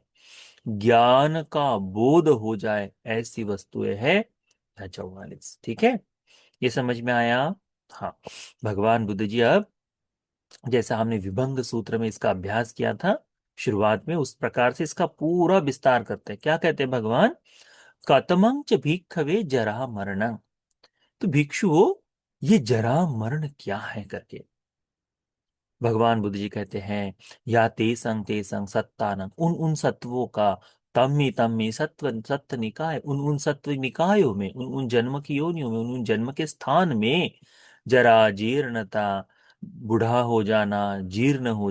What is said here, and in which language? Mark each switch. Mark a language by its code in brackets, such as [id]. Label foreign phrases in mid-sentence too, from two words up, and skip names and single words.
[hi] ज्ञान का बोध हो जाए ऐसी वस्तुएं है 44। ठीक है, ये समझ में आया। हाँ, भगवान बुद्ध जी अब, जैसा हमने विभंग सूत्र में इसका अभ्यास किया था शुरुआत में, उस प्रकार से इसका पूरा विस्तार करते हैं। क्या कहते हैं भगवान, [pi] कतमं च भिक्खवे जरा मरण। [hi] तो भिक्षुओं, ये जरा मरण क्या है करके भगवान बुद्ध जी कहते हैं, [pi] या ते संग सत्तानंग, [hi] उन उन सत्वों का, [pi] तम्मी सत्व सत्व निकाय, [hi] उन उन सत्व निकायों में, उन उन जन्म की योनियों में, उन उन जन्म के स्थान में, जरा जीर्णता, बूढ़ा हो जाना, जीर्ण हो